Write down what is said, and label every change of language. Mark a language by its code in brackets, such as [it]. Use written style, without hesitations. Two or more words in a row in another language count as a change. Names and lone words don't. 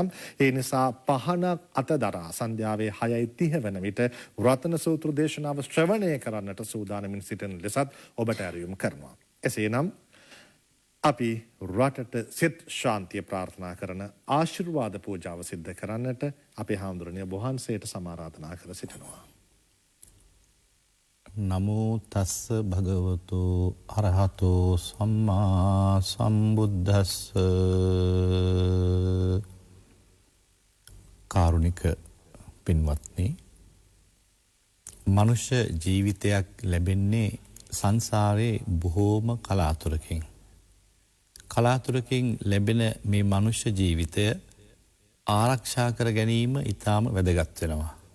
[si] ඒ නිසා පහනක් අතදරා සන්ධ්‍යාවේ 6:30 වන විට රතන සූත්‍ර දේශනාව ශ්‍රවණය කරන්නට සූදානමින් සිටින ලෙසත් ඔබට ඇරයුම් කරනවා. එසේනම් අපි රටට සිත ශාන්තිය ප්‍රාර්ථනා කරන ආශිර්වාද පූජාව සිද්ධ කරන්නට අපේ හාමුදුරනේ වහන්සේට සමාරාධනා කර සිටිනවා. [pi] නමෝ තස්ස භගවතු අරහතෝ සම්මා සම්බුද්දස්ස. [si] කාරුණික පින්වත්නි, මනුෂ්‍ය ජීවිතයක් ලැබෙන්නේ සංසාරේ බොහෝම කලාතුරකින්. කලාතුරකින් ලැබෙන මේ මනුෂ්‍ය ජීවිතය ආරක්ෂා කර ගැනීම ඉතාම වැදගත් වෙනවා.